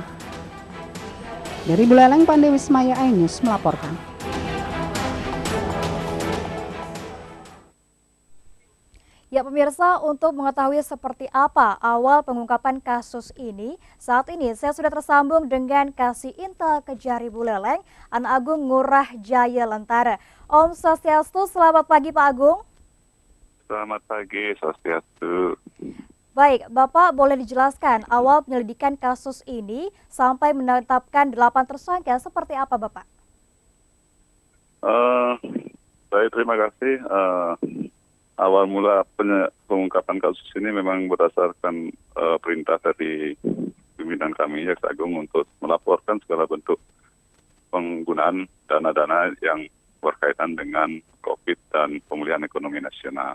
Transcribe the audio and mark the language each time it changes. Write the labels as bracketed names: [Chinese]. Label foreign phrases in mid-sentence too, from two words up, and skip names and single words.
[Indonesian] Dari Buleleng, Pandey Wismaya iNews melaporkan. Ya pemirsa, untuk mengetahui seperti apa awal pengungkapan kasus ini, saat ini saya sudah tersambung dengan Kasih Intel Kejari Buleleng, An Agung Ngurah Jaya Lentara. [Balinese] Om Swastiastu, [Indonesian] selamat pagi Pak Agung. Selamat pagi, Swastiastu. Baik, Bapak boleh dijelaskan awal penyelidikan kasus ini sampai menetapkan 8 tersangka seperti apa Bapak? Baik, terima kasih. Awal mula pengungkapan kasus ini memang berdasarkan perintah dari pimpinan kami, Jaksa Agung, untuk melaporkan segala bentuk penggunaan dana-dana yang berkaitan dengan COVID dan pemulihan ekonomi nasional.